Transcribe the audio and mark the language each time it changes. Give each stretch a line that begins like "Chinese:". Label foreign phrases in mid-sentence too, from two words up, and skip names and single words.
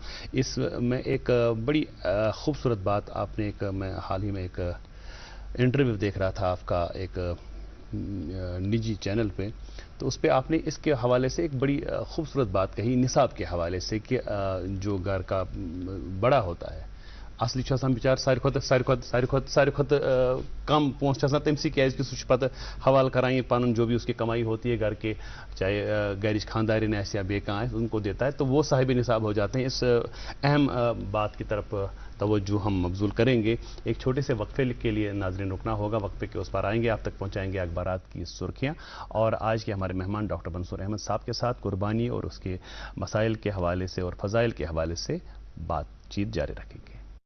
Urdu: اس میں ایک بڑی خوبصورت بات آپ نے میں حال ہی میں ایک انٹرویو دیکھ رہا تھا آپ کا ایک نجی چینل پہ، تو اس پہ آپ نے اس کے حوالے سے ایک بڑی خوبصورت بات کہی نصاب کے حوالے سے کہ جو گھر کا بڑا ہوتا ہے
Kashmiri: اصلی بچار ساری کھت کم پونسہ تمسی کیازِ کہ سہ پتہ حوالہ کران یہ پن
Urdu: جو بھی اس کی کمائی ہوتی ہے گھر کے، چاہے
Kashmiri: گھرچ خاندارین آسہِ یا بیٚیہِ کانٛہہ آسہِ
Urdu: ان کو دیتا ہے، تو وہ صاحب نصاب ہو جاتے ہیں. اس اہم بات کی طرف توجہ ہم مبذول کریں گے. ایک چھوٹے سے وقفے کے لیے ناظرین رکنا ہوگا. وقفے کے اس پر آئیں گے، آپ تک پہنچائیں گے اخبارات کی سرخیاں، اور آج کے ہمارے مہمان ڈاکٹر منصور احمد صاحب کے ساتھ قربانی اور اس کے مسائل کے حوالے سے اور فضائل کے حوالے سے بات چیت جاری رکھیں گے.